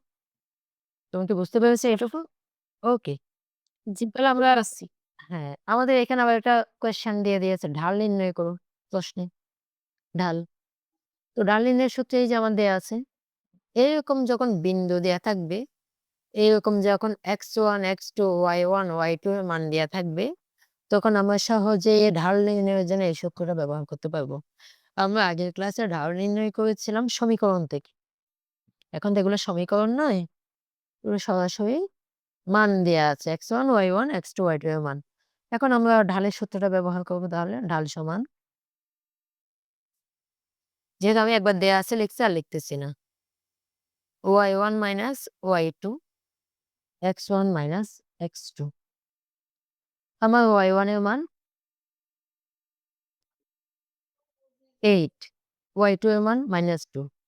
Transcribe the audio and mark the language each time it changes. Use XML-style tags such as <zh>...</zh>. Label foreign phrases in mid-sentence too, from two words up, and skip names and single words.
<bn>তোমরা কি বুঝতে পেরেছো এটুকু? ওকে। জি, তাহলে আমরা, বুঝতে পারছি। হ্যাঁ, আমাদের এখানে আবার একটা কোয়েশ্চেন দিয়ে দিয়েছে, ঢাল নির্ণয় করো প্রশ্নে। ঢাল। তো ঢাল নির্ণয়ের সূত্র এই যে আমার দেয়া আছে। এরকম যখন বিন্দু দেয়া থাকবে, এরকম যখন x1, x2, y1, y2 এর মান দেয়া থাকবে, তখন আমরা সহজে ঢাল নির্ণয়ের জন্য এই সূত্রটা ব্যবহার করতে পারবো। আমরা আগের ক্লাসে ঢাল নির্ণয় করেছিলাম সমীকরণ থেকে। এখন তো এগুলো সমীকরণ নয়, এগুলো সরাসরি মান দেয়া আছে x1, y1, x2, y2 এর মান। এখন আমরা ঢালের সূত্রটা ব্যবহার করব তাহলে। ঢাল সমান, যেহেতু আমি একবার দেয়া আছে লিখছি আর লিখতেছি না। y1 মাইনাস y2, x1 মাইনাস x2। আমার y1 এর মান 8, y2 এর মান -2।</bn>